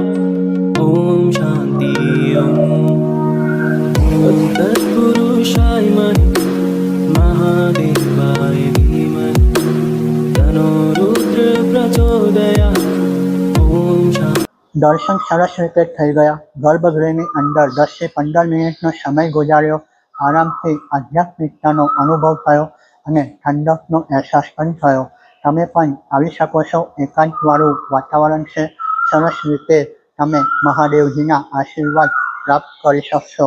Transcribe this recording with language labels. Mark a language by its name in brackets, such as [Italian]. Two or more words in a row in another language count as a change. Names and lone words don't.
[Sanskrit] ओम शांति. ओम तत्पुरुषाय महि महादेवाय धीमहि तनो रुद्र प्रचोदयात्. ओम शांति. [Gujarati] દર્શન સરસ રીતે થઈ ગયા. ગર્ભગૃહની અંદર 10 થી 15 મિનિટનો સમય ગુજાર્યો. આરામથી આધ્યાત્મિકતાનો અનુભવ થયો અને ઠંડકનો અહેસાસ પણ થયો. તમે પણ આવી શકો છો. એકાંતવાળું વાતાવરણ છે. સરસ રીતે તમે મહાદેવજીના આશીર્વાદ પ્રાપ્ત કરી શકશો.